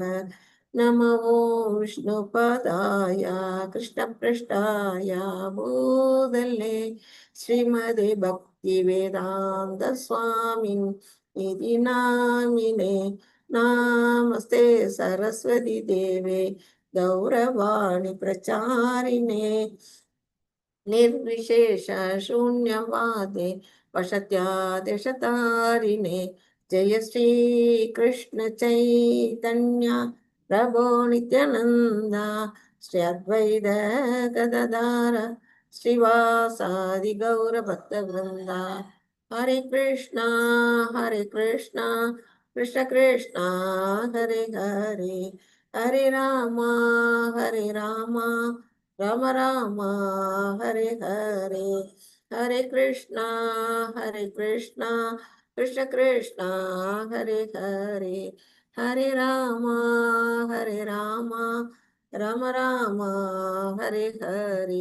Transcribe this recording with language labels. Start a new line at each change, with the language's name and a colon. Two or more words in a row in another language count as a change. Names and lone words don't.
Sanskrit: नमो विष्णुपदाय कृष्णपृष्ठाय भूतले श्रीमदे भक्ति वेदांत स्वामिन् इति नामिने. नमस्ते सरस्वती देवे गौरवाणी प्रचारिणे निर्विशेष शून्यवादे पश्चादेशतारिणे जय श्री कृष्ण चैतन्य प्रभो नित्यानन्द श्री अद्वैत गदाधर श्रीवासादि गौर भक्त वृन्द. ஹரே கிருஷ்ணா கிருஷ்ண கிருஷ்ணா ஹரே ஹரே, ஹரே ராமா ராம ராமா ஹரே ஹரே, ஹரே கிருஷ்ணா கிருஷ்ணா கிருஷ்ணா ஹரே ஹரே, ஹரே ராமா ராம ராமா ஹரே ஹரே.